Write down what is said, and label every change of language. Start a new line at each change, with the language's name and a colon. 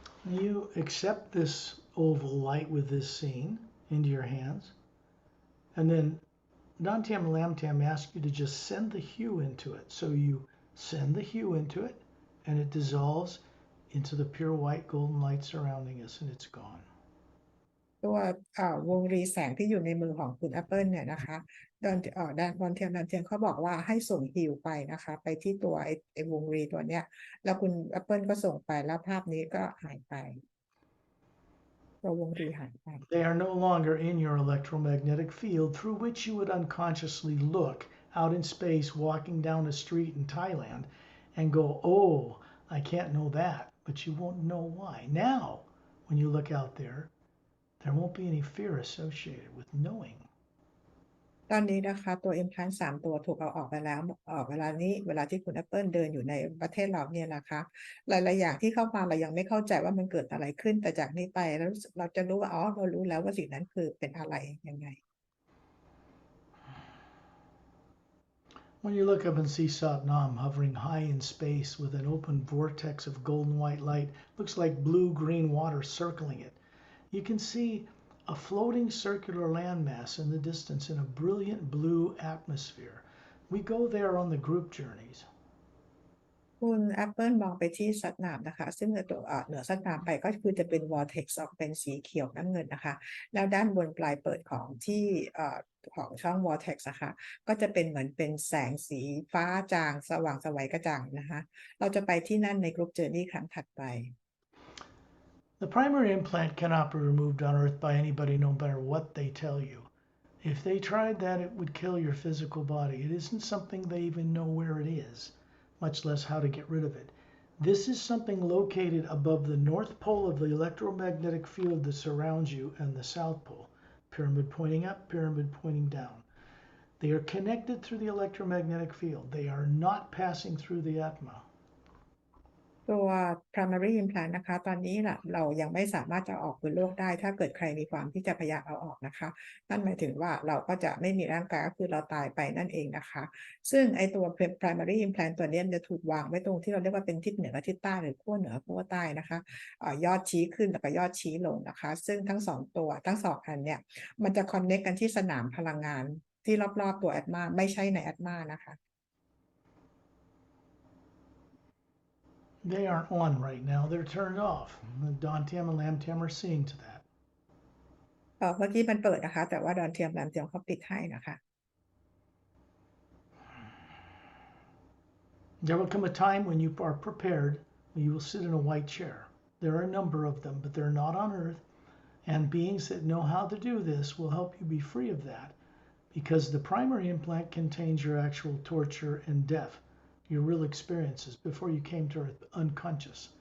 English: You accept this oval light with this scene into your hands, and then Nantam Lamtam asks you to just send the hue into it. So you send the hue into it, and it dissolves into the pure white golden light surrounding us, and it's gone.
Thai: ตัววงรีแสงที่อยู่ในมือของคุณแอปเปิลเนี่ยนะคะดอนเทียมเขาบอกว่าให้ส่งฮิวไปนะคะไปที่ตัวไอ้วงรีตัวเนี้ยแล้วคุณแอปเปิลก็ส่งไปแล้วภาพนี้ก็หายไปตัววงรีหายไป
English: They are no longer in your electromagnetic field through which you would unconsciously look out in space walking down a street in Thailand and go, oh, I can't know that, but you won't know why. Now, when you look out there won't be any fear associated with knowing.
Thai: ตอนนี้นะคะตัว implant 3 ตัวถูกเอาออกไปแล้วเวลานี้เวลาที่คุณแอปเปิลเดินอยู่ในประเทศเราเนี่ยนะคะหลายๆอย่างที่เข้ามาเรายังไม่เข้าใจว่ามันเกิดอะไรขึ้นแต่จากนี้ไปแล้วเราจะรู้ว่าเรารู้แล้วว่าสิ่งนั้นคือเป็นอะไรยังไง
English: When you look up and see Satnam hovering high in space with an open vortex of golden white light, looks like blue-green water circling it. You can see a floating circular landmass in the distance in a brilliant blue atmosphere. We go there on the group journeys.
Thai: คุณแอปเปิลมองไปที่สัตว์น้ำนะคะซึ่งเหนือสัตว์น้ำไปก็คือจะเป็น vortex ออกเป็นสีเขียวน้ำเงินนะคะแล้วด้านบนปลายเปิดของที่ของช่อง vortex นะคะก็จะเป็นเหมือนเป็นแสงสีฟ้าจางสว่างไสวกระจ่างนะคะเราจะไปที่นั่นในกรุ๊ปเจอร์นี่ครั้งถัดไป
English: The primary implant cannot be removed on Earth by anybody, no matter what they tell you. If they tried that, it would kill your physical body. It isn't something they even know where it is, much less how to get rid of it. This is something located above the north pole of the electromagnetic field that surrounds you and the south pole. Pyramid pointing up, pyramid pointing down. They are connected through the electromagnetic field. They are not passing through the atma.
Thai: ตัว primary implant นะคะตอนนี้เรายังไม่สามารถจะออกบนโลกได้ถ้าเกิดใครมีความที่จะพยายามเอาออกนะคะนั่นหมายถึงว่าเราก็จะไม่มีร่างกายก็คือเราตายไปนั่นเองนะคะซึ่งไอตัว primary implant ตัวนี้จะถูกวางไว้ตรงที่เราเรียกว่าเป็นทิศเหนือกับทิศใต้หรือขั้วเหนือขั้วใต้นะคะยอดชี้ขึ้นแล้วก็ยอดชี้ลงนะคะซึ่งทั้ง2อันเนี่ยมันจะ connect กันที่สนามพลังงานที่รอบๆตัวแอดมาไม่ใช่ในแอดมานะคะ
English: They aren't on right now. They're turned off. The Dantiam and Lamtiam are seeing to that.
Thai: เมื่อกี้มันเปิดนะคะแต่ว่าดอนเทียมแรมเทียมเขาปิดให้นะคะ
English: There will come a time when you are prepared, when you will sit in a white chair. There are a number of them, but they're not on Earth. And beings that know how to do this will help you be free of that, because the primary implant contains your actual torture and death, your real experiences before you came to Earth unconscious.